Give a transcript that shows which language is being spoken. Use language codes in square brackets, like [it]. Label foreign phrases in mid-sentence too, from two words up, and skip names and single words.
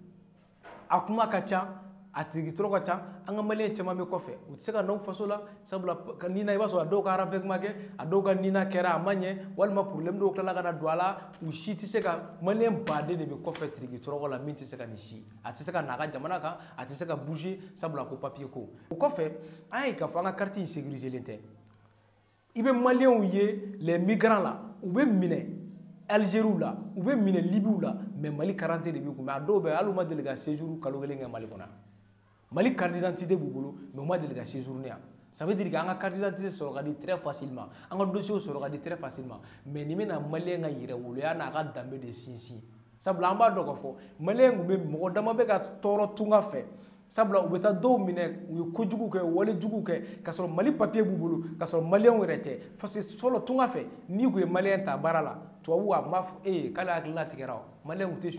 [bm] a kuma ka ca a tigitɔrɔ ka ca an ka maliyɛn caman bɛ kɔfɛ u tɛ se ka na u faso la sabula nina i b'a sɔrɔ a dɔw ka renvêtement kɛ a dɔw ka nina kɛra a ma ɲɛ walima problème dɔw tilala ka na don a la u si tɛ se ka maliyɛn baden de bɛ kɔfɛ tigitɔrɔ la min tɛ se ka nin si a tɛ se ka na a ka jamana kan a tɛ se ka bouger sabula ko papier ko o kɔfɛ an ye k'a fɔ an ka carte in sécuriselen tɛ i bɛ maliyɛnw ye [fr] les migrants [bm] la u bɛ minɛ Algériw la u bɛ minɛ Libyw la mais Mali carte de b'u kun mais a dɔw bɛ yen hali u ma deli ka séjour kalo kelen kɛ Mali kɔnɔ Mali [fr] carte d'identité [bm] b'u bolo mais u ma deli ka séjourner yan [fr] ça veut dire que [bm] an ka carte d'identité sɔrɔ ka di [fr] très facilement [bm] an ka dossier sɔrɔ ka di [fr] très facilement [bm] mais nin bɛna maliyɛn ka yɛrɛwoloya n'a ka danbe de sinsin sabula an b'a dɔn k'a fɔ maliyɛn tun bɛ mɔgɔ dama bɛ ka tɔɔrɔ tunga fɛ sabula u bɛ taa dɔw minɛ u ye kojugu kɛ wale jugu kɛ k'a sɔrɔ Mali papier b'u bolo k'a sɔrɔ maliyɛnw yɛrɛ tɛ [fr] parce que [bm] fɔlɔ tunga fɛ n'i tun ye maliyɛn ta baara la tubabuw a tun b'a fɔ k'ale hakilina tigɛra o maliyɛnw tɛ